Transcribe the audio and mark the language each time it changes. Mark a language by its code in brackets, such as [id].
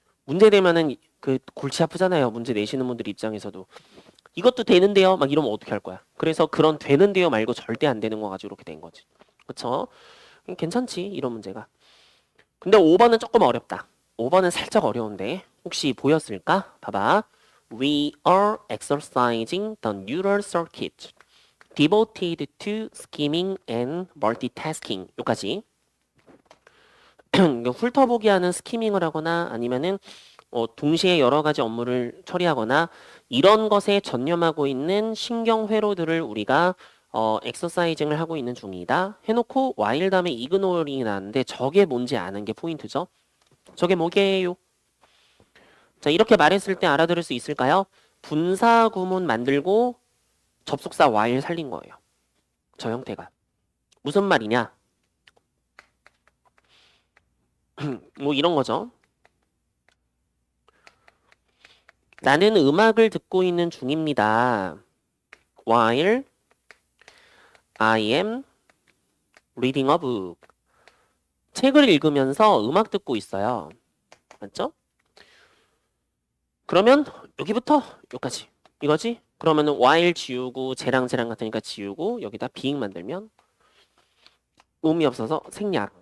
[ko] 문제 되면은 그 골치 아프잖아요. 문제 내시는 분들 입장에서도. 이것도 되는데요. 막 이러면 어떻게 할 거야? 그래서 그런 되는데요 말고 절대 안 되는 거 가지고 이렇게 된 거지. 그쵸? 괜찮지, 이런 문제가. 근데 5번은 조금 어렵다. 5번은 살짝 어려운데 혹시 보였을까? 봐봐. [en] We are exercising the neural circuit devoted to scheming and multitasking. [ko] 여기까지. 훑어보기 하는 스키밍을 하거나 아니면은 동시에 여러 가지 업무를 처리하거나 이런 것에 전념하고 있는 신경 회로들을 우리가 엑서사이징을 하고 있는 중이다. 해놓고 while 다음에 ignoring이 나왔는데 저게 뭔지 아는 게 포인트죠. 저게 뭐게요? 자, 이렇게 말했을 때 알아들을 수 있을까요? 분사 구문 만들고 접속사 while 살린 거예요. 저 형태가. 무슨 말이냐? 뭐 이런 거죠. 나는 음악을 듣고 있는 중입니다. [en] While I am reading a book. [ko] 책을 읽으면서 음악 듣고 있어요. 맞죠? 그러면 여기부터 여기까지. 이거지? 그러면은 while 지우고 쟤랑 같으니까 지우고 여기다 being 만들면 의미 없어서 생략.